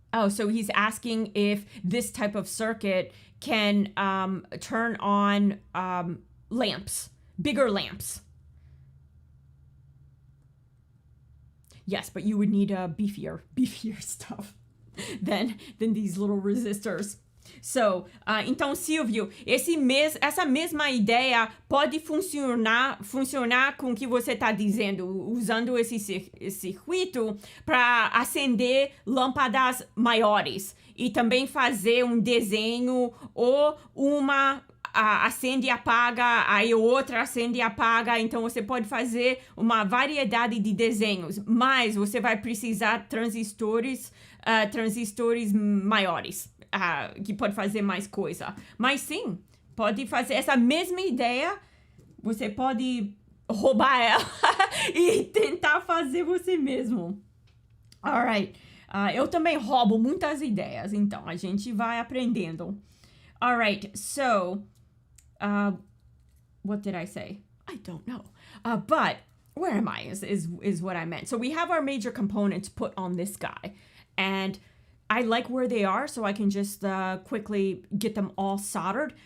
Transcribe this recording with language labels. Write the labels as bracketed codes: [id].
[en] So he's asking if this type of circuit can turn on lamps, bigger lamps. Yes, but you would need beefier stuff than these little resistors. [pt] So, então, Silvio, essa mesma ideia pode funcionar com o que você está dizendo, usando esse circuito para acender lâmpadas maiores e também fazer um desenho ou uma acende e apaga, aí outra acende e apaga. Então você pode fazer uma variedade de desenhos, mas você vai precisar transistores maiores, que pode fazer mais coisa. Mas sim, pode fazer essa mesma ideia, você pode roubar ela e tentar fazer você mesmo. Alright. Eu também roubo muitas ideias, então a gente vai aprendendo. [en] Alright, so what did I say? I don't know. But where am I is what I meant. So we have our major components put on this guy, and I like where they are, so I can just quickly get them all soldered.